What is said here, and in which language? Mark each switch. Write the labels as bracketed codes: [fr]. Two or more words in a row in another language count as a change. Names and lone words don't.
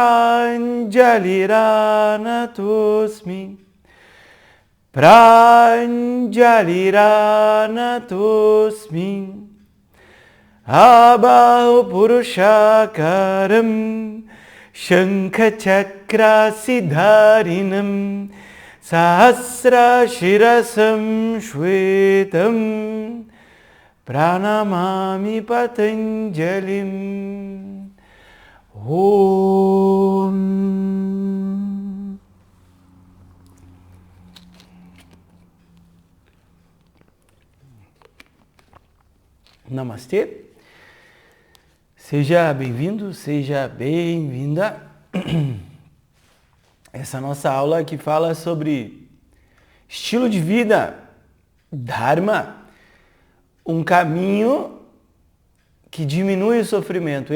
[sa] Pranjaliranatosmi Pranjaliranatosmi Abahu Purushakaram Shankachakra Siddharinam Sahasra Shirasam Shvetam Pranamami Patanjalim. Om. [pt] Namastê. Seja bem-vindo, seja bem-vinda. Essa nossa aula que fala sobre estilo de vida, Dharma, um caminho que diminui o sofrimento.